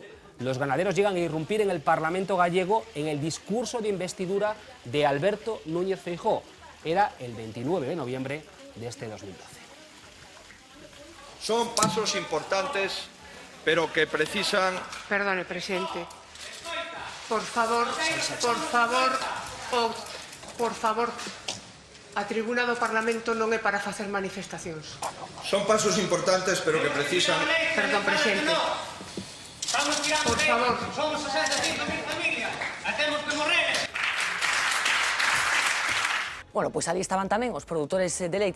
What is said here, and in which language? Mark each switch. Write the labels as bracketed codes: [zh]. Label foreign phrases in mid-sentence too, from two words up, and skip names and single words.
[es] Los ganaderos llegan a irrumpir en el Parlamento gallego en el discurso de investidura de Alberto Núñez Feijóo. Era el 29 de noviembre de este 2012. Son pasos importantes, pero que precisan... Perdone, presidente. Por favor, [gl] a tribuna do Parlamento non é para facer manifestacións. [es] Son pasos importantes, pero que precisan... Perdón, presidente. Por favor. [gl] Somos 65.000 familias, temos que morrer. Bueno, pois ali estaban tamén os produtores de leite.